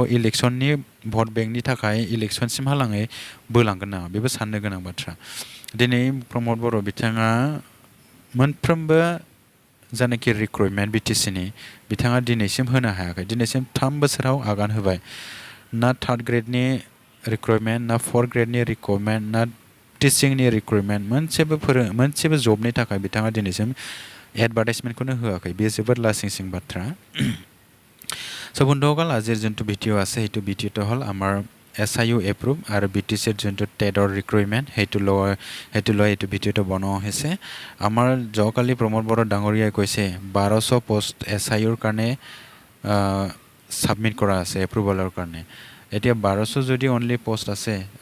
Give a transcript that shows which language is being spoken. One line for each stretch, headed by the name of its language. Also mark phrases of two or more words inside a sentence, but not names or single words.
Bodo: इलेक्सननि भट बेंकनि थाखाय इलेक्सनसिमहालागै बोलांगोन नामा बेबो साननो गोनां बाथ्रा दिनै प्रमद बर' बिथाङा मोनफ्रोमबो जानाखि रिक्रुटमेन्ट BTCनि बिथाङा दिनैसिम होनो हायाखै दिनैसिम 3 बोसोराव आगान होबाय ना 3rd ग्रेडनि रिक्रुटमेन्ट ना 4th ग्रेडनि रिक्रुटमेन्ट ना टिचिंनि रिक्रुटमेन्ट मोनसेबो जबनि थाखाय बिथाङा दिनैसिम एडभार्टाइजमेन्टखौनो होआखै बेयो जोबोद लासिंसिं बाथ्रा
Assamese: स' বন্ধুসকল আজিৰ যোনটো ভিডিঅ' আছে সেইটো ভিডিঅ'টো হ'ল আমাৰ SIU এপ্ৰুভ আৰু BTCৰ যোনটো টেটৰ ৰিক্ৰুটমেণ্ট সেইটো লৈ এইটো ভিডিঅ'টো বনোৱা হৈছে আমাৰ যোৱাকালি প্ৰমোদ বড়ো ডাঙৰীয়াই কৈছে 1200 পোষ্ট SIUৰ কাৰণে ছাবমিট কৰা আছে এপ্ৰুভেলৰ কাৰণে এতিয়া 1200 যদি অনলি পোষ্ট আছে